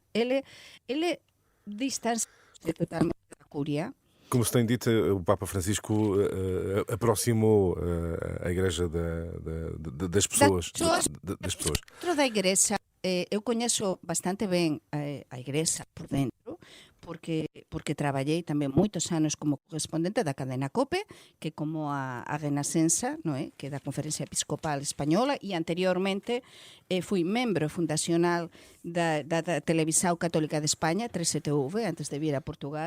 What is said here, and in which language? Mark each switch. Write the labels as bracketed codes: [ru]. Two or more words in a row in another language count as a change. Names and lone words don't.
[pt] Ele distanciou-se totalmente da Cúria. Como se tem dito, o Papa Francisco aproximou a Igreja das pessoas. [gl] Dentro da Igreja, eu conheço bastante bem a Igreja por dentro, porque traballei tamén moitos anos como correspondente da cadena COPE, que como a Renascença, non é? Que é da Conferencia Episcopal Española, e anteriormente fui membro fundacional da Televisão Católica de España, 3TV, antes de vir a Portugal.